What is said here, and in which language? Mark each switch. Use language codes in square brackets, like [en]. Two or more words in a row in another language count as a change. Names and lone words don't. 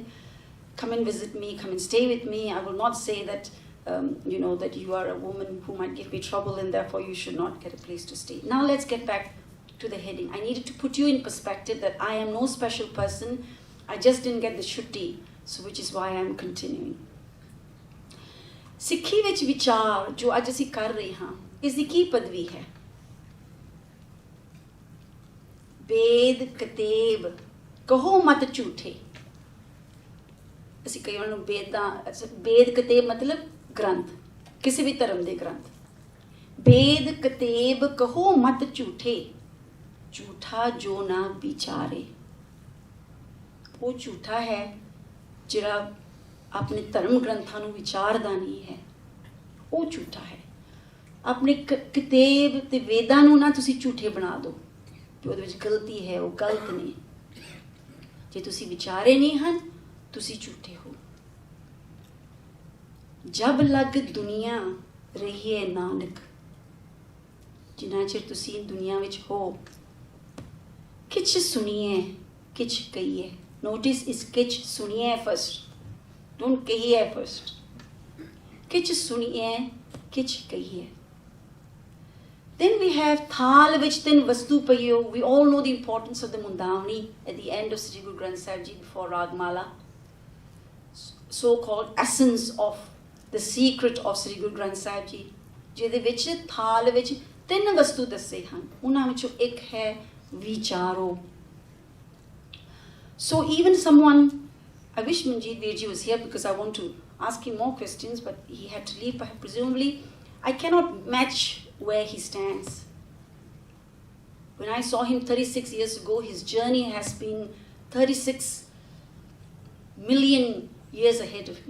[en] Come and visit me, come and stay with me. I will not say that, that you are a woman who might give me trouble and therefore you should not get a place to stay. Now let's get back to the heading. I needed to put you in perspective that I am no special person. I just didn't get the shutti, so which is why I'm continuing. [pa] ਸਿੱਖੀ ਵਿੱਚ ਵਿਚਾਰ, ਜੋ ਅੱਜ ਅਸੀਂ ਕਰ ਰਹੇ ਹਾਂ, ਇਸ ਦੀ ਕੀ ਪਦਵੀ ਹੈ? ਵੇਦ ਕਤੇਬ, ਕਹੋ ਮਤ ਝੂਠੇ. ਅਸੀਂ ਕਈ ਵਾਰ ਨੂੰ ਬੇਦ ਕਤੇਬ ਮਤਲਬ ਗ੍ਰੰਥ, ਕਿਸੇ ਵੀ ਧਰਮ ਦੇ ਗ੍ਰੰਥ। ਬੇਦ ਕਤੇਬ ਕਹੋ ਮਤ ਝੂਠੇ, ਝੂਠਾ ਜੋ ਨਾ ਵਿਚਾਰੇ। ਉਹ ਝੂਠਾ ਹੈ ਜਿਹੜਾ ਆਪਣੇ ਧਰਮ ਗ੍ਰੰਥਾਂ ਨੂੰ ਵਿਚਾਰਦਾ ਨਹੀਂ ਹੈ, ਉਹ ਝੂਠਾ ਹੈ। ਆਪਣੇ ਕਤੇਬ ਤੇ ਵੇਦਾਂ ਨੂੰ ਨਾ ਤੁਸੀਂ ਝੂਠੇ ਬਣਾ ਦਿਓ ਕਿ ਉਹਦੇ ਵਿੱਚ ਗਲਤੀ ਹੈ, ਉਹ ਗਲਤ ਨੇ। ਜੇ ਤੁਸੀਂ ਵਿਚਾਰੇ ਨਹੀਂ ਹਨ, ਤੁਸੀਂ ਝੂਠੇ ਹੋ। ਜਬ ਲਗ ਦੁਨੀਆ ਰਹੀਏ ਨਾਨਕ, ਜਿੰਨਾ ਚਿਰ ਤੁਸੀਂ ਦੁਨੀਆ ਵਿੱਚ ਹੋ, ਕਿਛ ਸੁਣੀਏ ਕਿਛ ਕਹੀਏ। [en] notice is [pa] ਕਿਛ ਸੁਣੀਏ [en] first, don't कहिए फर्स्ट। [pa] ਕਿਛ ਸੁਣੀਏ ਕਿਛ ਕਹੀਏ। [en] Then we have [pa] ਥਾਲ ਵਿਚ ਤਿੰਨ ਵਸਤੂ ਪਾਇਓ. [en] We all know the importance of the mundavani at the end of Sri Guru Granth Sahib Ji before Ragmala. So-called essence of the secret of [pa] Sri Guru Granth Sahib Ji, ਜਿਹਦੇ ਵਿੱਚ ਥਾਲ ਵਿੱਚ 3 ਵਸਤੂ ਦੱਸੇ ਹਨ, ਉਹਨਾਂ ਵਿੱਚੋਂ ਇੱਕ ਹੈ ਵਿਚਾਰੋ। [en] So even someone, I wish Manjeet Virji was here because I want to ask him more questions, but he had to leave presumably. I cannot match where he stands. When I saw him 36 years ago, his journey has been 36 million years ahead of me.